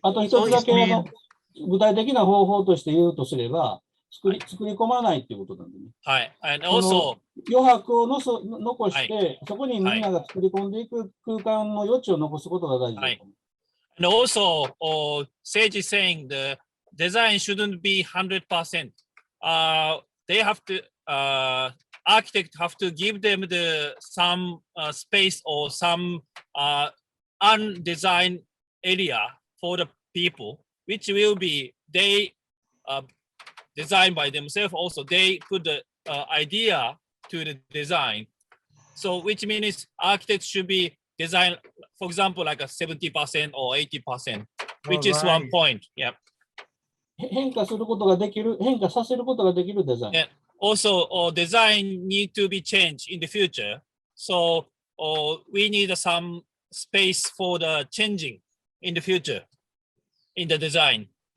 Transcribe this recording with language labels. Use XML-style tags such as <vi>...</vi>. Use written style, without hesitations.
<ja>あと一つだけ具体的な方法として言うとすれば、作り込まないっていうことなんでね。はい。</ja> <en>And also</en> <ja>余白を残して、そこにみんなが作り込んでいく空間の余地を残すことが大事だと思う。</ja> <en>And also, Seiji is saying the design shouldn't be 100%. They have to, architect have to give them some space or some undesigned area for the people, which will be they design by themselves. Also, they put the idea to the design. So, which means architects should be design, for example, like a 70% or 80%, which is one point. Yeah.</en> <ja>変化させることができるデザイン。</ja> <en>And also, design need to be changed in the future. So, we need some space for the changing in the future in the design.</en>